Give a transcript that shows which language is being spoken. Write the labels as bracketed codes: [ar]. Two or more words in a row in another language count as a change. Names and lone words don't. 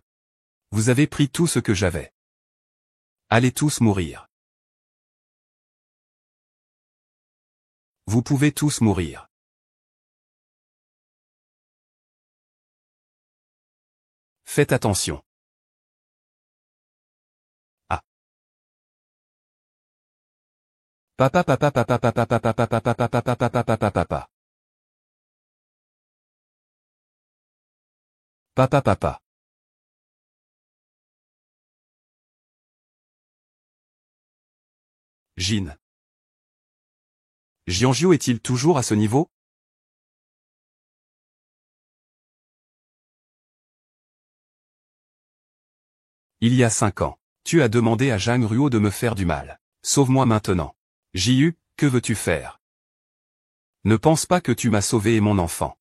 [fr] Vous avez pris tout ce que j'avais. Allez tous mourir. Vous pouvez tous mourir. Faites attention. Ah. Papa papa papa papa papa papa papa papa papa papa papa. Papa papa. Jin. Jianjiu est-il toujours à ce niveau? Il y a 5 ans, tu as demandé à Zhang Ruo de me faire du mal. Sauve-moi maintenant. Jiu, que veux-tu faire? Ne pense pas que tu m'as sauvé et mon enfant.